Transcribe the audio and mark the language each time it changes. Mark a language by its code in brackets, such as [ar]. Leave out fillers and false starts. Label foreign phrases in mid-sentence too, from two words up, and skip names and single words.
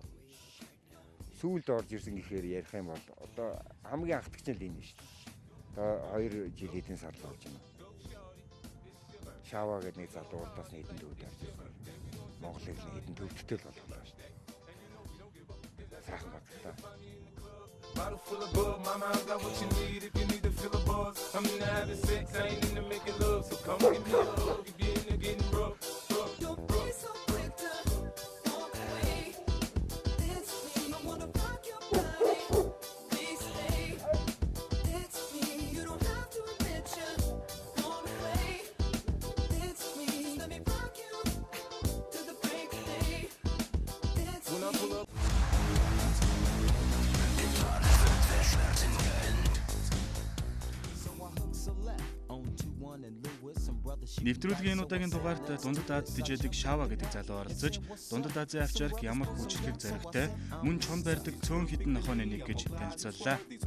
[mn] Сүүлд орж ирсэн гэхээр ярих юм бол одоо хамгийн анхдагч нь л энэ шүү дээ. Одоо 2 жил хэдэн сар болж байна. Шава гэдэг нэг залуу урдаас нь хэдэн төвд орж ирсэн. Монголыг нэг хэдэн төвдөлтэй л болголоо шүү дээ. Сайхан багтаа. [en] Bottle full of bug, mama, I got what you need if you need to fill a buzz. I'm into having sex, I ain't into making love, so come give me a hug if you're into getting rough. Don't be so quick to walk away. It's me, I wanna rock your body. Please stay. It's me, you don't have to admit you're on the way. It's me, let me rock you to the break of day. It's When I pull up. [mn] Нэвтрүүлгийн удаагийн дугаарт Дундад Аз дижэлэг Шава гэдэг залуу оролцож, Дундад Азийн авчирк ямар хүчлэг зоригтой мөн чон барьдаг цөөн хідэн нохооны нэг гэж танилцууллаа.